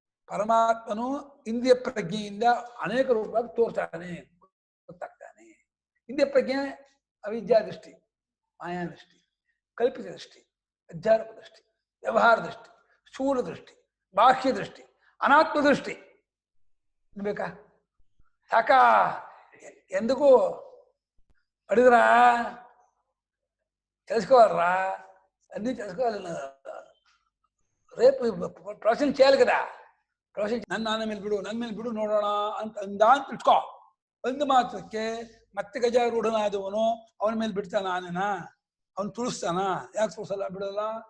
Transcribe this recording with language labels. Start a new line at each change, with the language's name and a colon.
Kannada: ಪರಮಾತ್ಮನು ಇಂದ್ರಿಯ ಪ್ರಜ್ಞೆಯಿಂದ ಅನೇಕ ರೂಪವಾಗಿ ತೋರ್ತಾನೆ, ಗೊತ್ತಾಗ್ತಾನೆ. ಇಂದ್ರಿಯ ಪ್ರಜ್ಞೆ ಅವಿದ್ಯಾ ದೃಷ್ಟಿ, ಮಾಯಾ ದೃಷ್ಟಿ, ಕಲ್ಪಿತ ದೃಷ್ಟಿ, ಅಧ್ಯಾತ್ಮ ದೃಷ್ಟಿ, ವ್ಯವಹಾರ ದೃಷ್ಟಿ, ಸ್ಥೂಲ ದೃಷ್ಟಿ, ಬಾಹ್ಯ ದೃಷ್ಟಿ, ಅನಾತ್ಮ ದೃಷ್ಟಿ. ಬೇಕಾ ಸಾಕ? ಎಂದಿಗೂ ಅಡಿದ್ರ
Telugu: తెలుసుకోవాలరా, అన్ని తెలుసుకోవాలి. రేపు ప్రొఫెషన్ చేయాలి కదా.
Kannada: ప్రొఫెషన్ ನನ್ನ ನಾನ ಮೇಲೆ ಬಿಡು, ನನ್ನ ಮೇಲೆ ಬಿಡು ನೋಡೋಣ ಅಂತ ಅಂತ ಇಟ್ಕೋ. ಒಂದು ಮಾತ್ರಕ್ಕೆ ಮತ್ತೆ ಗಜಾರೂಢನಾದವನು ಅವನ ಮೇಲೆ ಬಿಡ್ತಾನ ಆನೆನ? ಅವನು ತುಳಿಸ್ತಾನ? ಯಾಕೆ ತುಳಿಸಲ್ಲ, ಬಿಡಲ್ಲ?